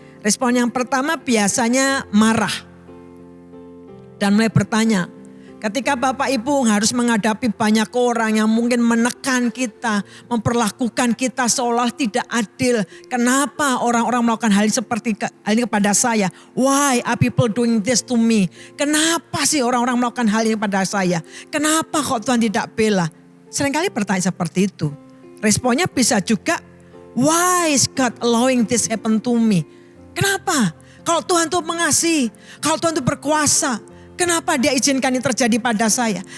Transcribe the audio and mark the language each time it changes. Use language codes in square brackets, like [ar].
[id] Respon yang pertama biasanya marah. Dan mulai bertanya, ketika Bapak Ibu harus menghadapi banyak orang yang mungkin menekan kita, memperlakukan kita seolah tidak adil. Kenapa orang-orang melakukan hal seperti hal ini kepada saya? [en] Why are people doing this to me? [id] Kenapa sih orang-orang melakukan hal ini kepada saya? Kenapa kok Tuhan tidak bela? Seringkali bertanya seperti itu. Responnya bisa juga, [en] why is God allowing this happen to me? [id] Kenapa? Kalau Tuhan itu mengasihi, kalau Tuhan itu berkuasa, kenapa dia izinkan ini terjadi pada saya?